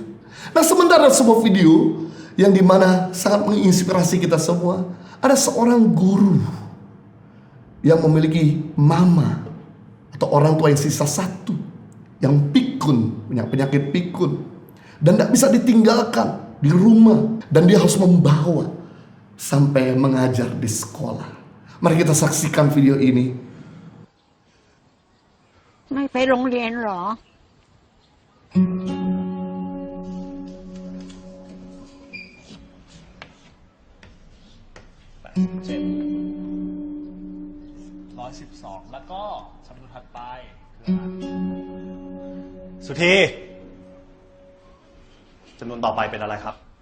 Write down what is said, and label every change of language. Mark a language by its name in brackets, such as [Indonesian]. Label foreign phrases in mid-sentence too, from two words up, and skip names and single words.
[Indonesian] Nah, sementara sebuah video yang dimana sangat menginspirasi kita semua, ada seorang guru yang memiliki mama atau orang tua yang sisa satu, yang pikun, punya penyakit pikun, dan tidak bisa ditinggalkan di rumah, dan dia harus membawa sampai mengajar di sekolah. Mari kita saksikan video ini. [Thai] ไม่ไปโรงเรียนเหรอ 112 แล้วก็สำนวนถัดไปคืออะไรสุธีจำนวนต่อไปเป็นอะไรครับ